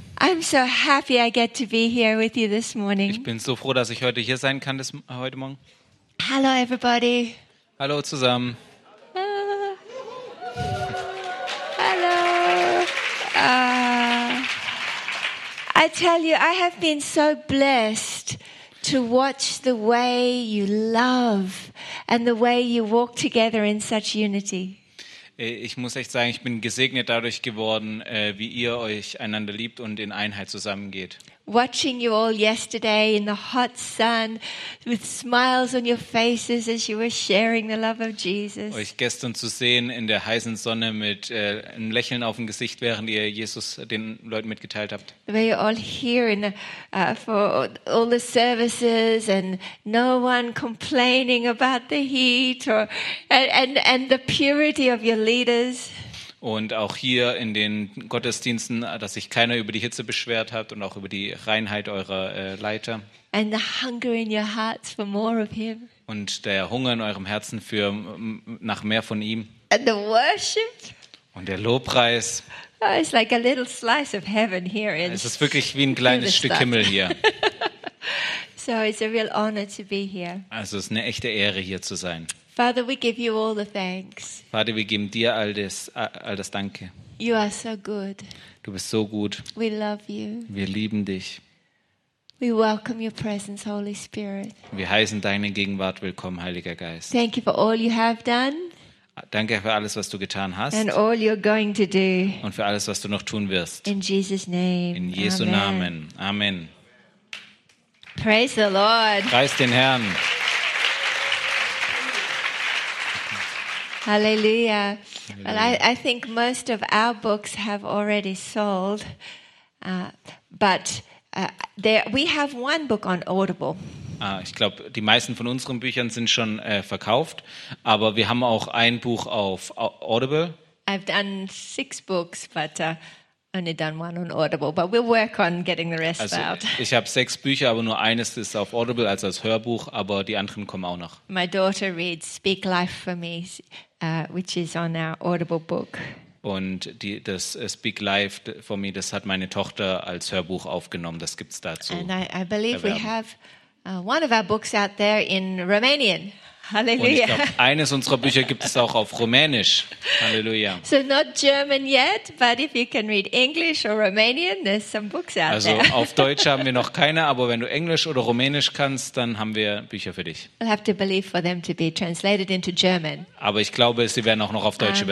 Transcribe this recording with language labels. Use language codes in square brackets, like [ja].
[en] I'm so happy I get to be here with you this morning. [de] Ich bin so froh, dass ich heute hier sein kann, heute Morgen. [en] Hello everybody. [de] Hallo zusammen. Hallo. [en] I tell you, I have been so blessed to watch the way you love and the way you walk together in such unity. [de] Ich muss echt sagen, ich bin gesegnet dadurch geworden, wie ihr euch einander liebt und in Einheit zusammengeht. [en] Watching you all yesterday in the hot sun with smiles on your faces as you were sharing the love of Jesus. [de] Euch gestern zu sehen in der heißen Sonne mit einem Lächeln auf dem Gesicht, während ihr Jesus den Leuten mitgeteilt habt. [en] The way you're all here in for all the services and no one complaining about the heat or and the purity of your leaders. [de] Und auch hier in den Gottesdiensten, dass sich keiner über die Hitze beschwert hat und auch über die Reinheit eurer Leiter. [en] And the hunger in your hearts for more of him. [de] Und der Hunger in eurem Herzen für nach mehr von ihm. [en] And the worship. [de] Und der Lobpreis. [en] Oh, it's like a little slice of heaven here in. [de] Es ist wirklich wie ein kleines Stück Himmel hier. [en] So it's a real honor to be here. [de] Also es ist eine echte Ehre, hier zu sein. [en] Father, we give you all the thanks. [de] Vater, wir geben dir all das Danke. [en] You are so good. [de] Du bist so gut. [en] We love you. [de] Wir lieben dich. [en] We welcome your presence, Holy Spirit. [de] Wir heißen deine Gegenwart willkommen, Heiliger Geist. [en] Thank you for all you have done. [de] Danke für alles, was du getan hast. [en] And all you're going to do. [de] Und für alles, was du noch tun wirst. [en] In Jesus' name. [de] In Jesu Amen. Namen. Amen. [en] Praise the Lord. [de] Preist den Herrn. [en] Hallelujah. Well, I think most of our books have already sold, but we have one book on Audible. [de] Ich glaube, die meisten von unseren Büchern sind schon verkauft, aber wir haben auch ein Buch auf Audible. [en] I've done 6 books, but only done one on Audible, but we'll work on getting the rest out. [de] Ich habe 6 Bücher, aber nur eines ist auf Audible, also als Hörbuch, aber die anderen kommen auch noch. [en] My daughter reads Speak Life for Me. Which is on our Audible book. [de] Und das Speak Life for Me, das hat meine Tochter als Hörbuch aufgenommen. Das gibt's dazu. [en] And I believe erwerben. We have one of our books out there in Romanian. [de] Halleluja. Und ich glaube, eines unserer Bücher gibt es auch auf Rumänisch. Halleluja. [en] So not German yet, but if you can read English or Romanian, there's some books out [de] also [en] there. [de] Also auf Deutsch haben wir noch keine, aber wenn du Englisch oder Rumänisch kannst, dann haben wir Bücher für dich. [en] I'll have to believe for them to be translated into German. [de] Aber ich glaube, sie werden auch noch auf Deutsch